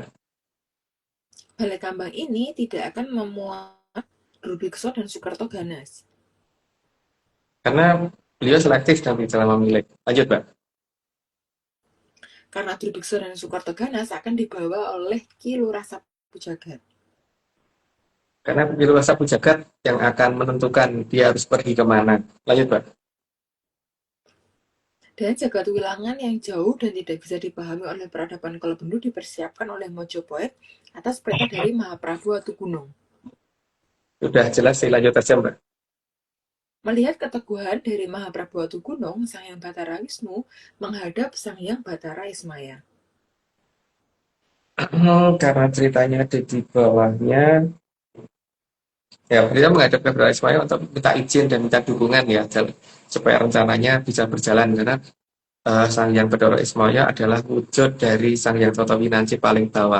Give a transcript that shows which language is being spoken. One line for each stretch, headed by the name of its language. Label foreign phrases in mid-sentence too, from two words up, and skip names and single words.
Indonesian: Balai kambang ini tidak akan memuat Drubikso dan Sukerto Ganas. Karena beliau selektif dan tidak memilih. Lanjut, Mbak. Karena Drubikso dan Sukerto Ganas akan dibawa oleh Ki Lurah Sapu Jagat. Karena Ki Lurah Sapu Jagat yang akan menentukan dia harus pergi kemana. Lanjut, Mbak. Dan jagat wilangan yang jauh dan tidak bisa dipahami oleh peradaban Kolobendu dipersiapkan oleh Mojopahit atas perintah dari Mahaprabu Watugunung. Sudah jelas sih, lanjut aja, Mbak. Melihat keteguhan dari Mahaprabu Watugunung, Sang Hyang Batara Wisnu menghadap Sang Hyang Batara Ismaya. Karena ceritanya ada di bawahnya, ya beliau menghadap ke Batara Ismaya untuk minta izin dan minta dukungan ya, supaya rencananya bisa berjalan. Karena Sang Hyang Batara Ismaya adalah wujud dari Sang Hyang Toto Winanci paling bawah.